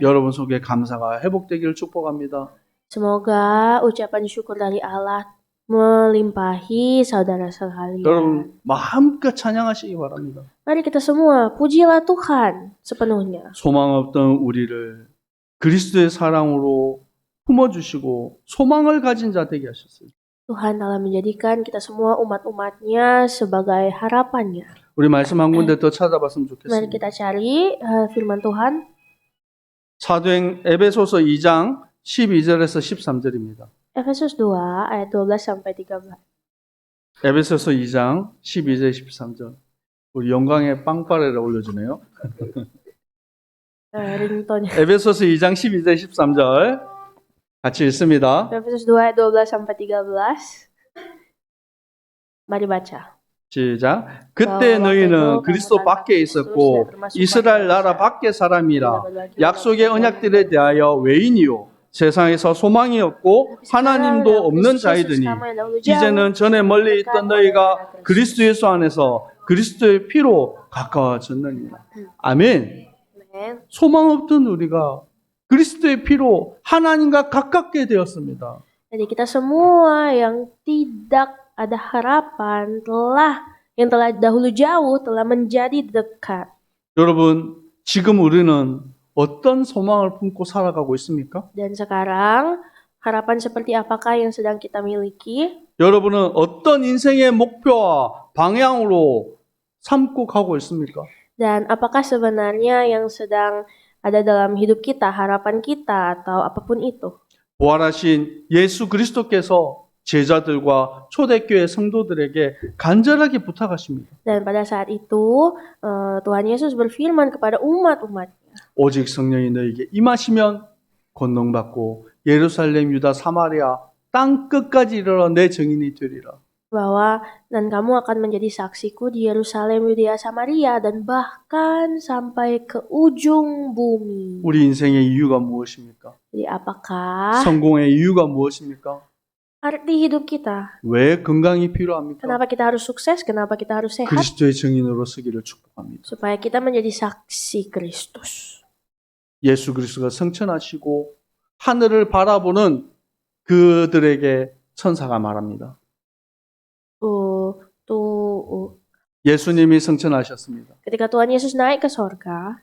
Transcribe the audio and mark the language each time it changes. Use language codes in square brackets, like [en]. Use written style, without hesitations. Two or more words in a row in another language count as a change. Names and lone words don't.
[ko] 여러분 속에 감사가 회복되기를 축복합니다. [id] Semoga ucapan syukur dari Allah melimpahi saudara sekalian. [ko] 여러분 마음껏 찬양하시기 바랍니다. [id] Mari kita semua pujilah Tuhan sepenuhnya. [ko] 소망 없던 우리를 그리스도의 사랑으로 품어주시고 소망을 가진 자 되게 하셨어요. [id] Tuhan telah menjadikan kita semua umat-umatnya sebagai harapannya. [ko] 우리 말씀 한 군데 더 찾아봤으면 [id] Mari [ko] 좋겠습니다. [id] kita cari firman Tuhan. [ko] 사도행 에베소서 2장 12절에서 13절입니다. [id] Efesus 2 ayat 12 sampai 13. [ko] 에베소서 2장 12절 13절. 우리 영광의 빵빠레를 올려주네요. Ringtone. 에베소서 2장 12절 13절 같이 읽습니다. [id] Efesus 2 ayat 12 sampai 13. Mari baca. [ko] 시작. 그때 너희는 그리스도 밖에 있었고 이스라엘 나라 밖의 사람이라 약속의 언약들에 대하여 외인이요 세상에서 소망이 없고 하나님도 없는 자이더니 이제는 전에 멀리 있던 너희가 그리스도 예수 안에서 그리스도의 피로 가까워졌느니라. 아멘. [id] Amen. [ko] 소망 없던 우리가 그리스도의 피로 하나님과 가깝게 되었습니다. [id] Jadi kita semua yang tidak ada harapan yang telah dahulu jauh telah menjadi dekat. [ko] 여러분, 지금 우리는 어떤 소망을 품고 살아가고 있습니까? [id] Dan sekarang harapan seperti apakah yang sedang kita miliki? [ko] 여러분은 어떤 인생의 목표와 방향으로 삼고 가고 있습니까? [id] Dan apakah sebenarnya yang sedang ada dalam hidup kita, harapan kita atau apapun itu? [ko] 부활하신 예수 그리스도께서 제자들과 초대교회 성도들에게 간절하게 부탁하십니다. [id] Dan pada saat itu Tuhan Yesus berfirman kepada umat-umatnya, [ko] 오직 성령이 너에게 임하시면 권능받고 예루살렘, 유다, 사마리아 땅 끝까지 이르러 내 증인이 되리라. [id] bahwa dan kamu akan menjadi saksiku di Yerusalem, Yudea, Samaria dan bahkan sampai ke ujung bumi. [ko] 우리 인생의 이유가 무엇입니까? [id] Jadi apakah [ko] 성공의 이유가 무엇입니까? [id] arti hidup kita. [ko] 왜 건강이 필요합니까? [id] Kenapa kita harus sukses? Kenapa kita harus sehat? [ko] 그리스도의 증인으로 서기를 축복합니다. [id] Supaya kita menjadi saksi Kristus. [ko] 예수 그리스도가 성천하시고 하늘을 바라보는 그들에게 천사가 말합니다. 예수님이 성천하셨습니다. [id] Ketika Tuhan Yesus naik ke sorga,